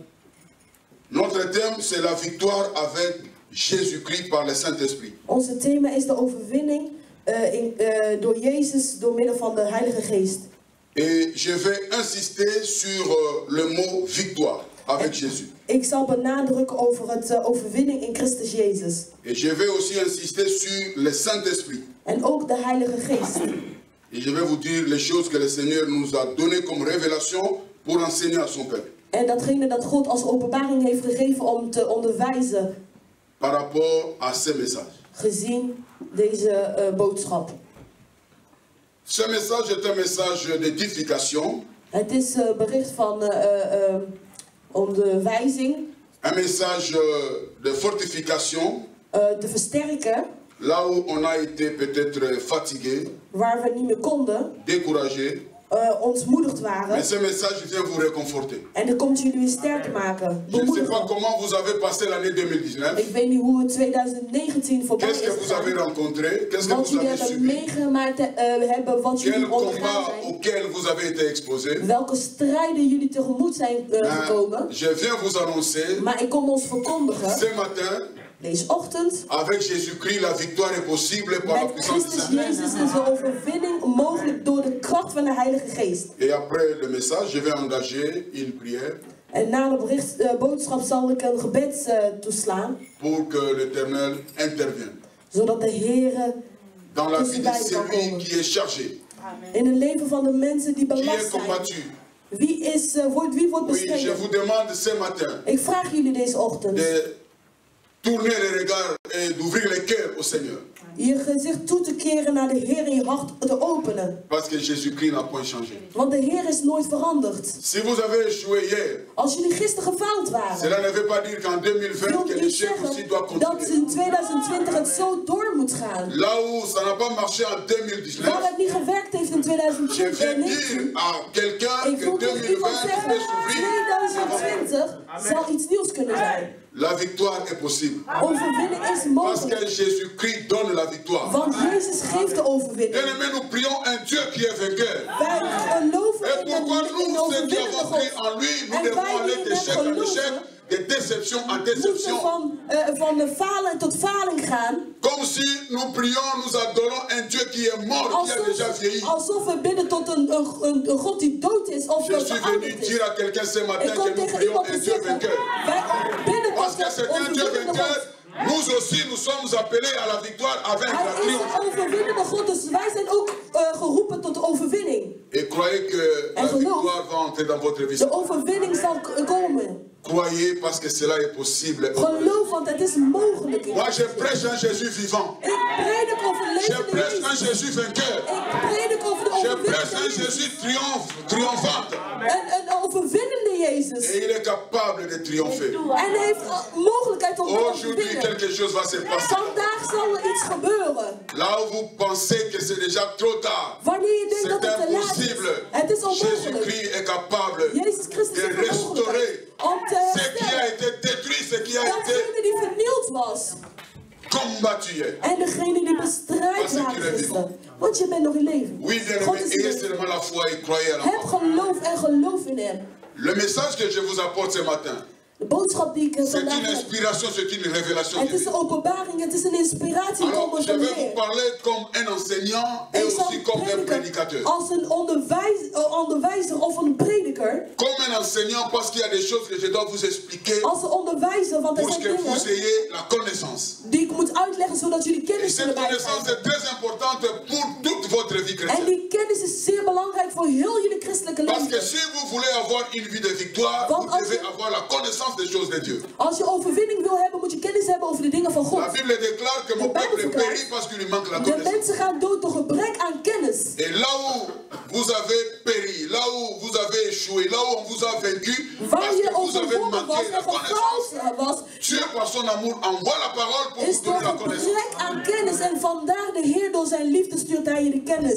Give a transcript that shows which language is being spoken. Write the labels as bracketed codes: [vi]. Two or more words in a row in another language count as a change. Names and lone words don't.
[fr] Notre thème, c'est la victoire avec Jésus-Christ par le Saint-Esprit. [nl] Onze thema is de overwinning door Jezus door middel van de Heilige Geest. [fr] Et je vais insister sur le mot victoire. avec Jésus. [nl] Ik zal benadrukken over het overwinning in Christus Jezus. [fr] Et je vais aussi insister sur le Saint-Esprit. [nl] En ook de Heilige Geest. [fr] Et je vais vous dire les choses que le Seigneur nous a données comme révélation pour enseigner à son peuple. [nl] En datgene dat God als openbaring heeft gegeven om te onderwijzen. [fr] Par rapport à ces messages. [nl] Gezien deze boodschap. [fr] Ce message est un message d'édification. [nl] Het is bericht van onderwijzing. [fr] Un message de fortification. [nl] Te versterken. [fr] Là où on a été peut-être fatigué. [nl] Waar we niet meer konden. [fr] Découragé. [nl] Ontmoedigd waren. [fr] Mais ce message vient vous réconforter. [nl] En dat komt jullie weer sterker maken. [fr] Je ne sais pas comment vous avez passé l'année 2019. [nl] Ik weet niet hoe het 2019 voorbij is gegaan. [fr] Qu'est-ce que vous avez rencontré? Qu'est-ce que [nl] wat [fr] vous avez subi? [nl] meegemaakt hebben, wat jullie [fr] Quel combat auquel vous avez été exposé? [nl] Welke strijden jullie tegemoet zijn gekomen? [fr] Je viens vous annoncer. [nl] Maar ik kom ons verkondigen. [fr] Ce matin. [nl] Deze ochtend. [fr] Avec Jésus-Christ, la victoire est possible par la puissance du Saint-Esprit. [nl] Met Christus Jezus is de overwinning mogelijk door de kracht van de Heilige Geest. [fr] Et après le message, je vais engager une prière. [nl] En na de boodschap zal ik een gebed toeslaan. [fr] Pour que l'Éternel intervienne. [nl] Zodat de Heer [fr] dans la vie de celui qui est chargé. [nl] In het leven van de mensen die belast [fr] qui est combattu. [nl] zijn. Wie wordt bestreden? [fr] Oui, je vous demande ce matin. [nl] Ik vraag jullie deze ochtend. [fr] De tourner les regards et d'ouvrir les cœurs au Seigneur. [nl] Je gezicht toe te keren naar de Heer en je hart te openen. [fr] Parce que Jésus-Christ n'a point changé. [nl] Want de Heer is nooit veranderd. [fr] Si vous avez échoué hier. [nl] Als jullie gisteren gefaald waren. [fr] Cela ne veut pas dire qu'en 2020 que l'échec aussi doit continuer. [nl] Dat in 2020 het zo door moet gaan. [fr] Là où ça n'a pas marché en 2019. [nl] Waar het niet gewerkt heeft in 2020. [fr] Je viens dire à quelqu'un que 2020 peut s'ouvrir. [nl] 2020 zal iets nieuws kunnen zijn. [fr] La victoire est possible. [nl] Overwinning is [fr] Parce [nl] mogelijk. [fr] que Jésus-Christ donne la victoire. [nl] Want Jezus geeft de overwinning. [fr] Bien-aimés, nous prions un Dieu qui est vainqueur. [nl] Wij geloven [fr] Et pourquoi nous, ceux qui avons cru en lui, nous devons aller d'échec en échec, de déception en déception. [nl] Van falen tot faling gaan. [fr] Comme si nous prions, nous adorons un Dieu qui est mort, qui a déjà vieilli. [nl] Alsof we bidden tot een God die dood is of [fr] Je suis venu dire à quelqu'un ce matin que nous prions un Dieu vainqueur. Parce que c'est un Dieu vainqueur. Nous aussi, nous sommes appelés à la victoire avec la triomphe. [nl] Hij is een overwinnende God, dus wij zijn ook geroepen tot overwinning. [fr] Et croyez que la victoire va entrer dans votre vie. [nl] De overwinning zal komen. [fr] Croyez parce que cela est possible. [nl] Geloof, want het is mogelijk. [fr] Moi, je prêche un Jésus vivant. [nl] Ik predik over [fr] Je [nl] levende [fr] prêche un [nl] Jezus. [fr] Jésus vainqueur. [nl] Ik predik over de [fr] Je prêche un [nl] overwinnende [fr] Jésus triomphant. [nl] Een overwinnende Jezus. [fr] Et il est capable de triompher. [nl] En hij heeft mogelijkheid om te [fr] Aujourd'hui, [nl] overwinnen. [fr] quelque chose va se passer. [nl] Vandaag zal er iets gebeuren. [fr] Là où vous pensez que c'est déjà trop tard, [nl] Wanneer je denkt dat [fr] c'est [nl] het te laat is. [fr] impossible. [nl] Het is onmogelijk. [fr] Jésus-Christ est capable [nl] Jezus Christus [fr] de [nl] is [fr] restaurer [nl] om te [fr] ce qui a [nl] herstellen. [fr] été détruit, ce qui a été [nl] Datgene die vernield was. [fr] combattu hier. [nl] En degene die bestrijd waren gisteren. Want je bent nog in leven. [fr] Oui, [nl] God [fr] bien-aimés, [nl] is in [fr] ayez [nl] leven. [fr] seulement la foi et croyez à la [nl] Heb [fr] foi. [nl] geloof en geloof in hem. [fr] Le message que je vous apporte ce matin, [nl] De boodschap die ik [fr] c'est [nl] vandaag [fr] une [nl] heb. [fr] inspiration, c'est une révélation. [nl] Het is een openbaring, het is een inspiratie [fr] Alors, [nl] komen [fr] je [nl] van [fr] vais vous [nl] Heer. [fr] parler comme un enseignant et [nl] Ik zal [fr] aussi comme un [nl] prediken [fr] prédicateur. [nl] als een onderwijzer of een prediker. [fr] Comme un enseignant, parce qu'il y a des choses que je dois vous expliquer [nl] Als een onderwijzer, want er [fr] pour [nl] zijn [fr] que vous [nl] dingen [fr] ayez la connaissance. [nl] die ik moet uitleggen zodat jullie [fr] Et [nl] kennis [fr] cette [nl] kunnen [fr] connaissance [nl] bijkrijgen. [fr] est très importante pour toute votre vie [nl] En [fr] chrétienne. [nl] die kennis is zeer belangrijk voor heel jullie christelijke [fr] Parce que [nl] leven. [fr] si vous voulez avoir une vie de victoire, [nl] Want [fr] vous [nl] als [fr] devez [nl] je- [fr] avoir la connaissance des choses de Dieu. [nl] Als je overwinning wil hebben, moet je kennis hebben over de dingen van God. [fr] La Bible déclare que mon peuple périt parce qu'il lui manque la [nl] De [fr] connaissance. [nl] mensen gaan dood door gebrek aan kennis. [fr] Et là où vous avez péri, là où vous avez échoué, là où on vous a vaincu, [nl] Waar [fr] parce [nl] je [fr] que vous avez [nl] overwonnen was [fr] manqué la [nl] en [fr] connaissance, [nl] gefaald was, [fr] Dieu par son amour envoie la parole pour [nl] is [fr] vous [nl] door [fr] donner la connaissance. [nl] gebrek aan kennis. En vandaar de Heer door zijn liefde stuurt hij je de kennis.